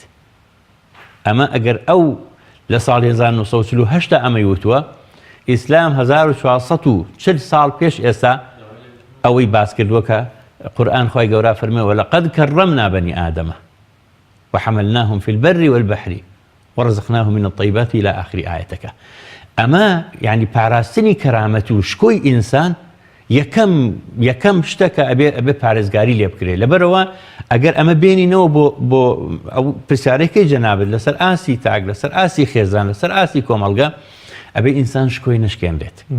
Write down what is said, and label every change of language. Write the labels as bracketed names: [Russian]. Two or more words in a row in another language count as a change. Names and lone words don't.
[Central Kurdish] ئەمە ئەگەر ئەو لە ساڵی 1940 ئەمەی وتووە ئیسلام 1440 ساڵ پێش ئێستا ئەوەی باس کردووە کە قورئان خۆی گەورە فەرمێوە [Arabic] لەقەد کەرەمنا بەنی ئادەمە وحەمەلناهم في البر والبحر ورزقناهم من الطيبات إلى آخر [Central Kurdish] آيەتەکە. ئەمە یعنی پاراستنی کەرامەت و شکۆی ئینسان یەکەم شتەکە ئەبێ پارێزگاری لێ بکرێت. لەبەرەوە ئەگەر ئەمە بێنینەوە بۆ ئەو پرسیارەکەی جەنابەت لەسەر ئاسی تاک لەسەر ئاسی خێزان لەسەر ئاسی کۆمەڵگە ئەبێ ئینسان شکۆی نشکێنرێت.